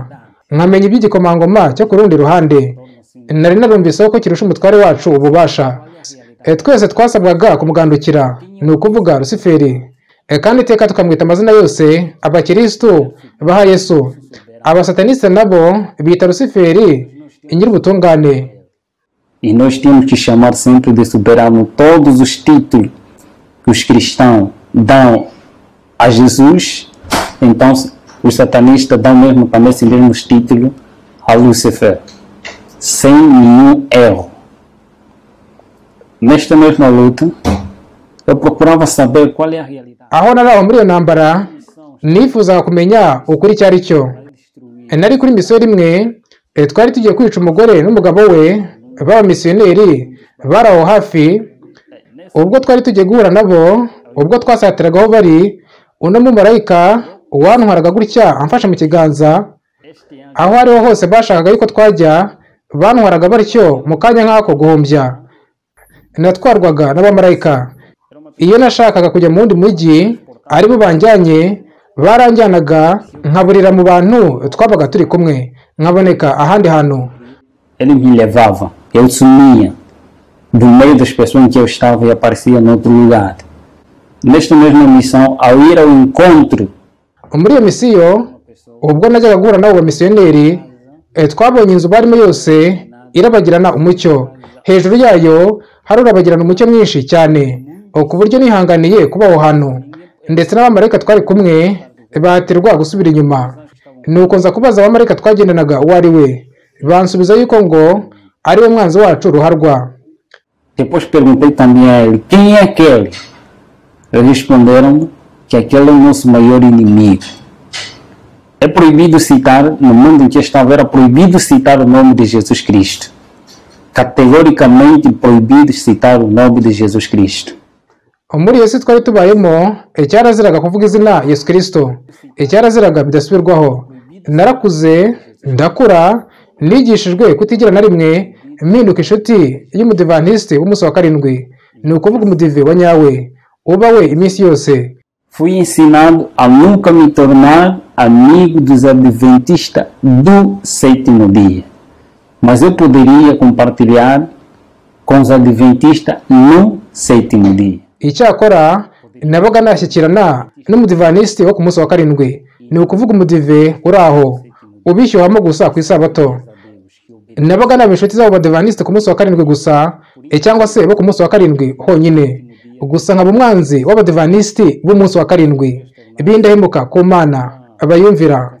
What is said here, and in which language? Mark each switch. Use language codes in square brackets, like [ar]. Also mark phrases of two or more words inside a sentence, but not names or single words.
[rw] Nkamenya iby'igikomangoma cyo ku rundi ruhande. Nari narumviseho ko kirusha umutware wacu ububasha. Twese twasabwaga kumugandukira, ni ukuvuga Rusiferi. Kandi iteka tukamwita amazina yose, abakirisitu baha Yesu. Abasataniste nabo bita Rusiferi nyir'ubutungane. [pt] E nós temos que chamar sempre de soberano todos os títulos que os cristãos dão a Jesus. Então os satanistas dão mesmo também esses mesmos títulos a Lúcifer, sem nenhum erro. Nesta mesma luta, eu procurava saber qual é a realidade. [rw] Aho naraho muri iyo ntambara, nifuzaga kumenya ukuri icyo ari cyo. Nari kuri misiyo rimwe, twari tugiye kwica umugore n'umugabo we, b'abamisiyoneri bari aho hafi. Ubwo twari tugiye guhura nabo, ubwo twasatiraga aho bari, uno mumarayika wantwaraga gutya amfashe mu kiganza, aho ariho hose bashakaga yuko twajya, bantwaraga batyo mu kanya nk'ako guhumbya. Natwarwaga n'abamarayika. Iyo nashakaga kujya mu wundi mujyi, aribo banjyanye, baranjyanaga nkaburira mu bantu twabaga turi kumwe, nkaboneka ahandi hantu. [pt] Ele me levava, eu sumia do meio das pessoas em que eu estava e aparecia em outro lugar. Nesta mesma missão, ao ir ao encontro, [rw] muri iyo misiyo, ubwo najyaga guhura n'abo bamisiyoneri, twabonye inzu barimo yose irabagirana umucyo. Hejuru yayo hari urabagirana umucyo mwinshi cyane ku buryo nihanganiye kuba aho hantu, ndetse n'abamarayika twari kumwe bahatirwa gusubira inyuma. Nuko nza kubaza abamarayika twagendanaga uwo ari we, bansubiza yuko ngo ari we mwanzi wacu ruharwa. [pt] Depois perguntei também a ele, quem é aquele? Eles responderam que aquele é o nosso maior inimigo. É proibido citar, no mundo em que estava, era proibido citar o nome de Jesus Cristo. Categoricamente proibido citar o nome de Jesus Cristo. [rw] Muri Yesu twari tubayemo, cyaraziraga kuvuga izina Yesu Kristo, cyaraziraga bidasubirwaho. Narakuze, ndakura, nigishijwe kutigira na rimwe mpinduka inshuti y'umudivantiste w'umunsi wa karindwi, ni ukuvuga umudive wa nyawe uba we iminsi yose. [pt] Fui ensinado a nunca me tornar amigo dos adventistas do sétimo dia, mas eu poderia compartilhar com os adventistas no sétimo dia. [rw] Icyakora nabaga nashyikirana n'umudivaniste wo ku munsi wa karindwi, ni ukuvuga umudive uri aho ubishyuhamo gusa ku isabato. Nabaga naba inshuti z'abo badivaniste ku munsi wa karindwi gusa, cyangwa se bo ku munsi wa karindwi honyine gusa, nkaba umwanzi w'abadivaniste b'umunsi wa karindwi b'indahemuka ku Mana abayumvira.